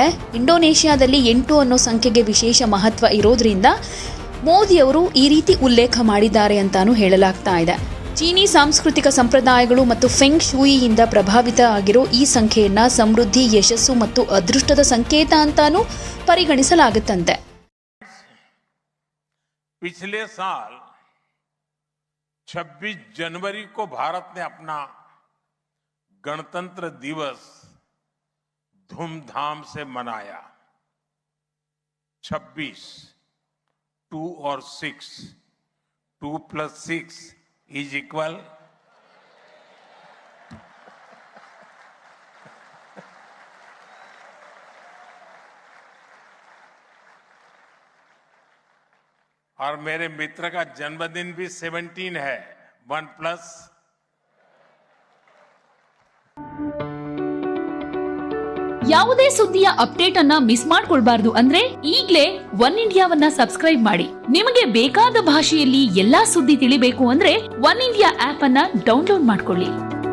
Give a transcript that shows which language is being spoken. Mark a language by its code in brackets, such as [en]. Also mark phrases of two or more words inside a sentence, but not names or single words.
[kn] ಇಂಡೋನೇಷ್ಯಾದಲ್ಲಿ 8 ಅನ್ನೋ ಸಂಖ್ಯೆಗೆ ವಿಶೇಷ ಮಹತ್ವ ಇರೋದ್ರಿಂದ ಮೋದಿಯವರು ಈ ರೀತಿ ಉಲ್ಲೇಖ ಮಾಡಿದ್ದಾರೆ ಅಂತಾನೂ ಹೇಳಲಾಗ್ತಾ ಇದೆ. ಚೀನಿ ಸಾಂಸ್ಕೃತಿಕ ಸಂಪ್ರದಾಯಗಳು ಮತ್ತು ಫೆಂಗ್ ಶೂಯಿಯಿಂದ ಪ್ರಭಾವಿತ ಆಗಿರೋ ಈ ಸಂಖ್ಯೆಯನ್ನ ಸಮೃದ್ಧಿ, ಯಶಸ್ಸು ಮತ್ತು ಅದೃಷ್ಟದ ಸಂಕೇತ ಅಂತಾನೂ ಪರಿಗಣಿಸಲಾಗುತ್ತಂತೆ. [hi] पिछले साल 26 जनवरी को भारत ने अपना गणतंत्र दिवस धूमधाम से मनाया. 26, 2 और 6, 2+6 [en] is equal [hi] और मेरे मित्र का जन्मदिन भी 17 है 1+. [kn] ಯಾವುದೇ ಸುದ್ದಿಯ ಅಪ್ಡೇಟ್ ಅನ್ನ ಮಿಸ್ ಮಾಡ್ಕೊಳ್ಬಾರ್ದು ಅಂದ್ರೆ ಈಗ್ಲೇ ಒನ್ ಇಂಡಿಯಾವನ್ನ ಸಬ್ಸ್ಕ್ರೈಬ್ ಮಾಡಿ. ನಿಮಗೆ ಬೇಕಾದ ಭಾಷೆಯಲ್ಲಿ ಎಲ್ಲಾ ಸುದ್ದಿ ತಿಳಿಬೇಕು ಅಂದ್ರೆ ಒನ್ ಇಂಡಿಯಾ ಆಪ್ ಅನ್ನ ಡೌನ್ಲೋಡ್ ಮಾಡ್ಕೊಳ್ಳಿ.